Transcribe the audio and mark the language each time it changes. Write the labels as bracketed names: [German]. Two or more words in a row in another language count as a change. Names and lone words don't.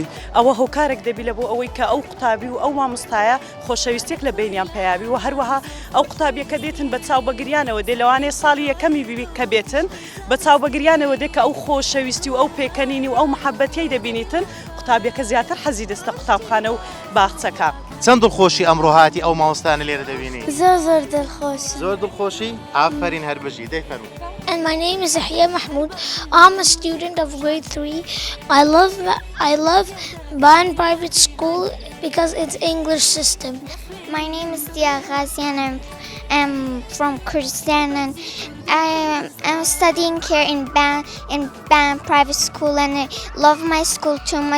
[Central Kurdish] ئەوە هۆکارێک دەبی لە بۆ ئەوەی کە ئەو قوتابی و ئەو مامۆستایە خۆشەویستێک لە بینیان پێیابی و هەروەها ئەو قوتابیەکە دێتن بە چاو بەگریانەوە دێ لەوانەیە ساڵی یەکەمی بیبی کە بێتن بە چاو بەگریانەوە دێ کە ئەو خۆشەویستی و ئەو پێکەنینی و ئەو محەبەتیەی دەبینیتن قوتابیەکە زیاتر حەزی دەستە قوتابخانە و باخچەکە. چەند دڵخۆشی ئەمڕۆ هاتی ئەو مامۆستانە لێرە دەبینی؟ زۆر دڵخۆش. زۆر دڵخۆشی؟ ئافرین هەربژی دەی فەرموو. [English] And my name is Yahya Mahmoud. I'm a student of grade 3. I love Ban Private School because it's English system. My name is Dia Ghazi and I'm from Kurdistan and I'm studying here in Ban Private School and I love my school too much.